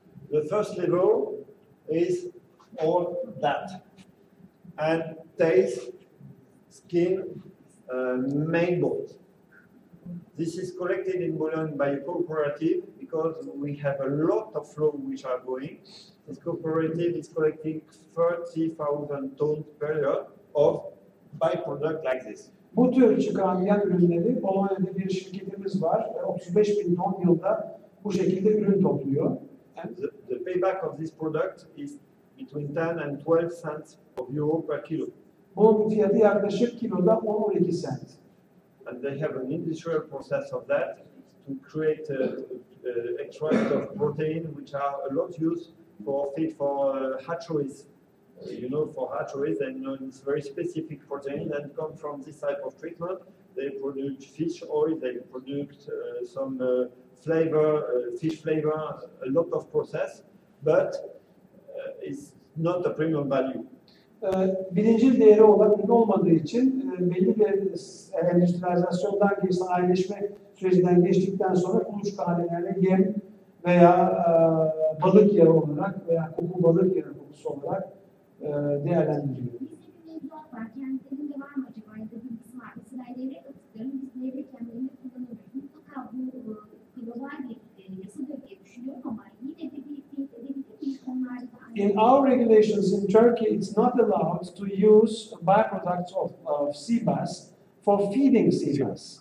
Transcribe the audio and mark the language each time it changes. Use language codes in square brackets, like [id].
[en] The first level is all that, and taste, skin, main bones. This is collected in Bodrum by a cooperative because we have a lot of flow which are going. This cooperative is collecting 30,000 tons per year of byproduct like this. [tr] Bu tür çıkan yan ürünleri Polonya'da bir şirketimiz var. 35.000 ton yılda bu şekilde ürün topluyor. [en] The payback of this product is between 10 and 12 cents of euro per kilo. [tr] Bunun fiyatı yaklaşık kiloda 10-12 cent. [en] And they have an industrial process of that to create extract of protein which are a lot used for feed for hatcheries. For hatcheries, and it's very specific protein and come from this type of treatment. They produce fish oil, they produce some flavor, fish flavor, a lot of process, but it's not a premium value. [tr] Birincil değeri olan ürün olmadığı için belli bir endüstriyalizasyondan sanayileşme sürecinden geçtikten sonra kuluçka haline yem veya balık yağı olarak veya koku balık yağı kokusu olarak değerlendiriliyor. Kendilerinde var mı acaba ya da bilgisi var? Mesela levrek atıklarını biz levrek yemlerini kullanıyoruz. Mutlaka bu global bir yasadır diye düşünüyorum ama yine de bir teyit edebilir miyiz? Onlarda da malzeme. [en] In our regulations in Turkey, it's not allowed to use byproducts of sea bass for feeding sea bass.